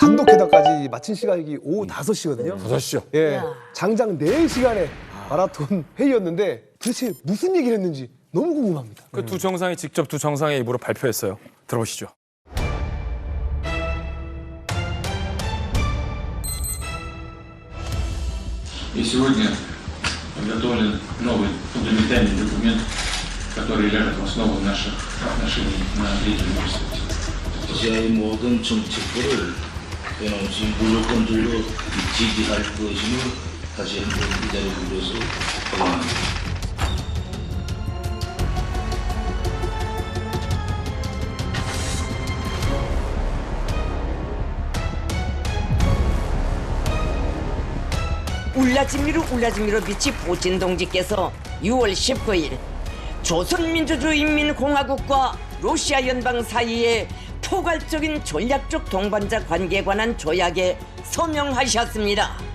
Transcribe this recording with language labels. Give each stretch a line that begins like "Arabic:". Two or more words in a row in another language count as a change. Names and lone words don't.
Korean: 단독회담까지 마친 시간이 오후 5시거든요. 5시요? 예, 장장 4시간의 마라톤 회의였는데 도대체 무슨 얘기를 했는지 너무 궁금합니다. 그 두 정상이 직접 두 정상의 입으로 발표했어요. 들어보시죠.
Russian: И сегодня подготовлен новый фундаментальный документ, который ляжет в основу наших отношений на длительную перспективу.
Korean: 러시아의 모든 정책들을 변함없이 무조건적으로 지지할 것임을 다시 한번 이 자리에 불러서 확인합니다. 울라지미로 미치 푸틴 동지께서 6월 19일 조선민주주의인민공화국과 러시아 연방 사이의 포괄적인 전략적 동반자 관계에 관한 조약에 서명하셨습니다.